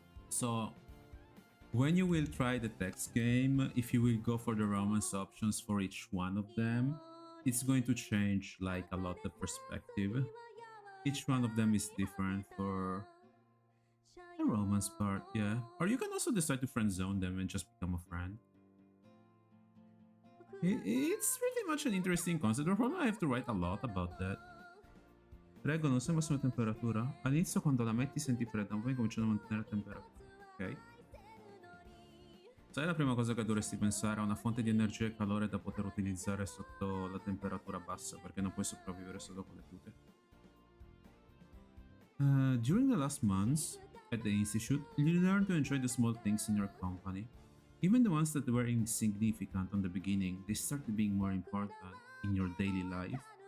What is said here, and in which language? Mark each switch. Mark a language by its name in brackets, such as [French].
[English] So when you will try the text game, if you will go for the romance options for each one of them, it's going to change like a lot the perspective. Each one of them is different for the romance part, yeah. Or you can also decide to friend zone them and just become a friend. It's pretty much an interesting concept, or probably I have to write a lot about that. [Italian] Prego, non sei massima temperatura? All'inizio quando la metti senti fredda, poi cominciano a mantenere temperatura. Ok. Sai la prima cosa che dovresti pensare a una fonte di energia e calore da poter utilizzare sotto la temperatura bassa, perché non puoi sopravvivere solo con le tute. [English] During the last months at the institute, you learned to enjoy the small things in your company. Even the ones that were insignificant on the beginning, they started being more important in your daily life.